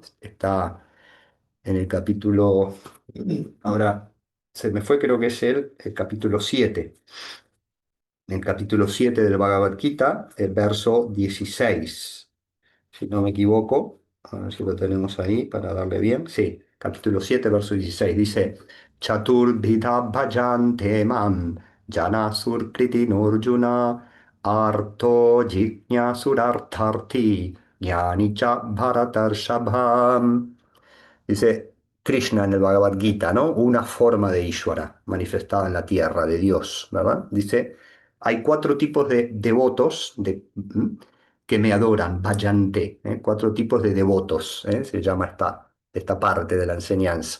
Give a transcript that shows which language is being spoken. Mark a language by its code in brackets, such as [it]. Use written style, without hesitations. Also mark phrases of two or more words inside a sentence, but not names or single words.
[es] Está en el capítulo, ahora se me fue, creo que es el capítulo 7. En el capítulo 7 del Bhagavad Gita, el verso 16 si no me equivoco, a ver si lo tenemos ahí para darle bien. Sí, capítulo 7 verso 16 dice, [sa] चतुर्भिध भजन्ते माम्, जन सुर्कृति नुर्जुन, आर्तो जिज्ञासुरर्थार्ति, ज्ञानी च भरतर्षभम्. [es] Dice Krishna en el Bhagavad Gita, ¿no? Una forma de Ishvara manifestada en la tierra, de Dios, ¿verdad? Dice, hay cuatro tipos de devotos que me adoran, bhajante, cuatro tipos de devotos, se llama esta parte de la enseñanza.